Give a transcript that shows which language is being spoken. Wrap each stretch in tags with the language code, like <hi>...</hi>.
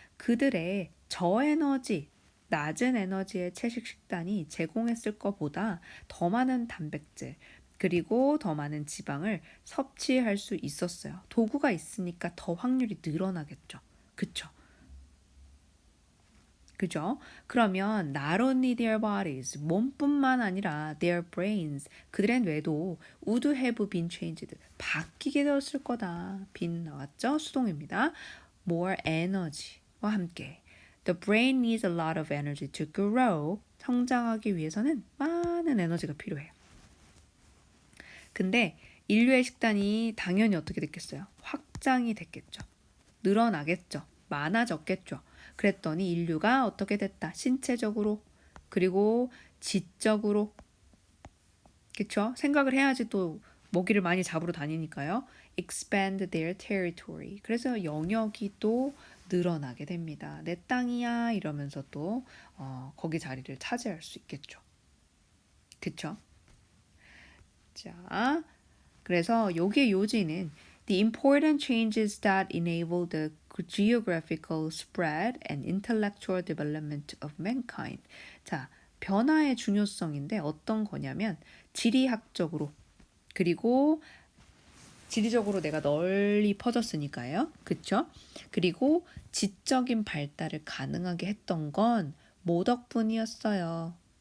<ko>그들의 저에너지, 낮은 에너지의 채식 식단이 제공했을 것보다 더 많은 단백질, 그리고 더 많은 지방을 섭취할 수 있었어요. 도구가 있으니까 더 확률이 늘어나겠죠. 그쵸? 그죠? 그러면</ko> <en>not only their bodies,</en> <ko>몸뿐만 아니라</ko> <en>their brains,</en> <ko>그들의 뇌도</ko> <en>would have been changed,</en> <ko>바뀌게 되었을 거다. been 나왔죠? 수동입니다.</ko> <en>more energy와 함께 the brain needs a lot of energy to grow,</en> <ko>성장하기 위해서는 많은 에너지가 필요해요. 근데 인류의 식단이 당연히 어떻게 됐겠어요? 확장이 됐겠죠. 늘어나겠죠. 많아졌겠죠. 그랬더니 인류가 어떻게 됐다? 신체적으로 그리고 지적으로 그쵸? 생각을 해야지 또 먹이를 많이 잡으러 다니니까요.</ko> <en>expand their territory.</en> <ko>그래서 영역이 또 늘어나게 됩니다. 내 땅이야 이러면서 또 거기 자리를 차지할 수 있겠죠. 그쵸? 자, 그래서 여기의 요지는</ko> <en>The important changes that enable the geographical spread and intellectual development of mankind.</en> <ko>자, 변화의 중요성인데 어떤 거냐면 지리학적으로 그리고 지리적으로 내가 널리 퍼졌으니까요. 그쵸? 그리고 지적인 발달을 가능하게 했던 건 뭐 덕분이었어요?</ko>